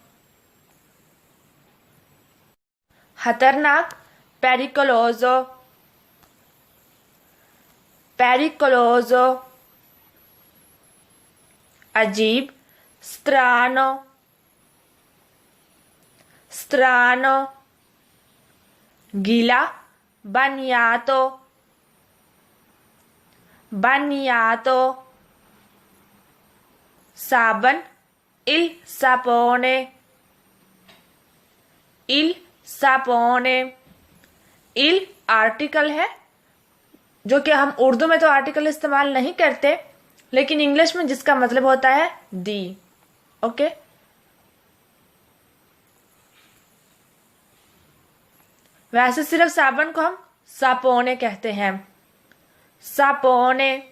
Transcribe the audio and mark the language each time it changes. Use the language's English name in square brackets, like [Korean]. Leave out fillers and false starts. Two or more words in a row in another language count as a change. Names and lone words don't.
[Hindi] खतरनाक, [Italian] pericoloso, pericoloso, [Hindi] अजीब, [Italian] strano, strano, [Hindi] गीला, bagnato, [Italian] bagnato, साबन, il sapone, il sapone। [Hindi] il आर्टिकल है, जो कि हम उर्दू में तो आर्टिकल इस्तेमाल नहीं करते, लेकिन इंग्लिश में जिसका मतलब होता है दी। ओके, वैसे सिर्फ साबन को हम सापोने कहते हैं, सापोने।